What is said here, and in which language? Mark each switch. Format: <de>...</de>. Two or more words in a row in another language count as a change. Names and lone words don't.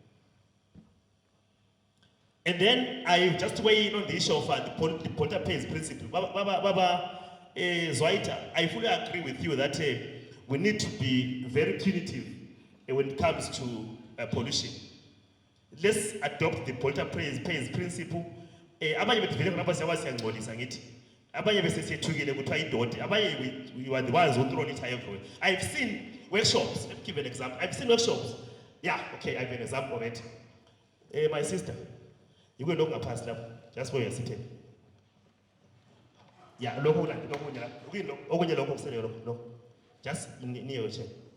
<en>And then I just weigh in on the issue of the polluter pays principle. Baba Zwaita, I fully agree with you that we need to be very punitive when it comes to pollution. Let's adopt the polluter pays principle.</en> <nd>Abanye bethu ngapha siyawasiyangcolisa ngithi. Abanye bese siyethukile kuthiwa idoti.</nd> <en>Abanye we are the ones who throw it everywhere. I've seen workshops. Let me give an example. I've seen workshops. Yeah, okay, I have an example of it. My sister, you will look past them, just where you're sitting. Yeah, no. Just near your chair.</en>